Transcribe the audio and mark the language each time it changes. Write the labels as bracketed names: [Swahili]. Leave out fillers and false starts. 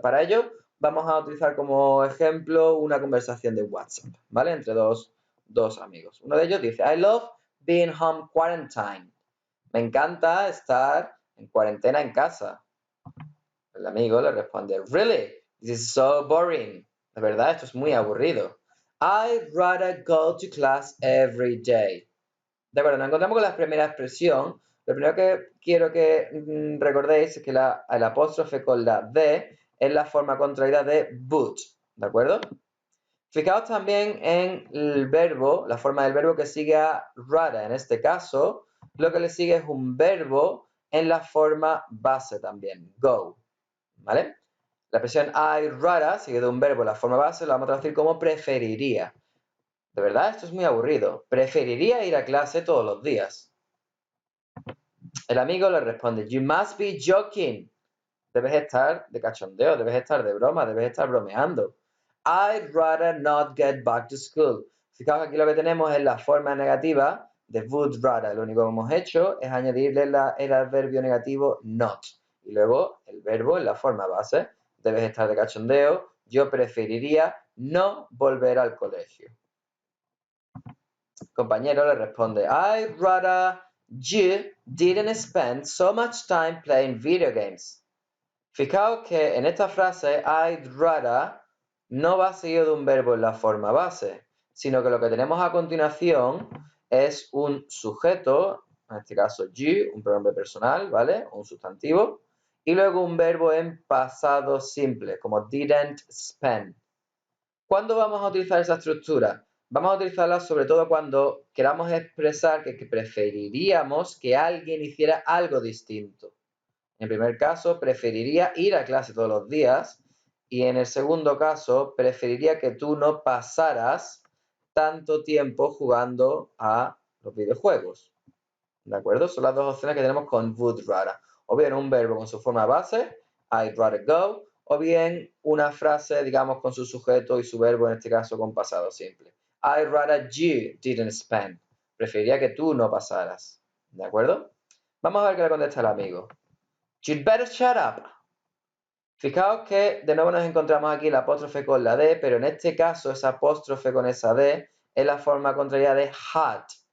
[Spanish] Para ello, vamos a utilizar como ejemplo una conversación de WhatsApp, ¿vale? Entre dos amigos. Uno de ellos dice, [English] I love being home quarantine. [Spanish] Me encanta estar en cuarentena en casa. El amigo le responde, Really? [English] This is so boring. [Spanish] De verdad, esto es muy aburrido. [English] I'd rather go to class every day. [Spanish] De acuerdo, nos encontramos con la primera expresión. Lo primero que quiero que recordéis es que el apóstrofe con la D es la forma contraída de would, ¿de acuerdo? Fijaos también en el verbo, la forma del verbo que sigue a rather. En este caso, lo que le sigue es un verbo en la forma base también, go, ¿vale? La expresión I'd rather sigue de un verbo en la forma base, lo vamos a traducir como preferiría. De verdad, esto es muy aburrido. Preferiría ir a clase todos los días. El amigo le responde, [English] You must be joking. [Spanish] Debes estar de cachondeo, debes estar de broma, debes estar bromeando. [English] I'd rather not get back to school. [Spanish] Fijaos que aquí lo que tenemos es la forma negativa de would rather. Lo único que hemos hecho es añadirle el adverbio negativo not. Y luego el verbo en la forma base. Debes estar de cachondeo. Yo preferiría no volver al colegio. El compañero le responde, [English] I'd rather you didn't spend so much time playing video games. [Spanish] Fijaos que en esta frase I'd rather no va seguido de un verbo en la forma base, sino que lo que tenemos a continuación es un sujeto, en este caso you, un pronombre personal, ¿vale? Un sustantivo, y luego un verbo en pasado simple, como didn't spend. ¿Cuándo vamos a utilizar esa estructura? Vamos a utilizarla sobre todo cuando queramos expresar que preferiríamos que alguien hiciera algo distinto. En el primer caso, preferiría ir a clase todos los días. Y en el segundo caso, preferiría que tú no pasaras tanto tiempo jugando a los videojuegos. ¿De acuerdo? Son las dos opciones que tenemos con would rather. O bien un verbo con su forma base, I'd rather go, o bien una frase, digamos, con su sujeto y su verbo, en este caso con pasado simple. [English] I'd rather you didn't spend. [Spanish] Preferiría que tú no pasaras. ¿De acuerdo? Vamos a ver qué le contesta el amigo. [English] You'd better shut up. [Spanish] Fijaos que de nuevo nos encontramos aquí el apóstrofe con la D, pero en este caso esa apóstrofe con esa D es la forma contraria de had.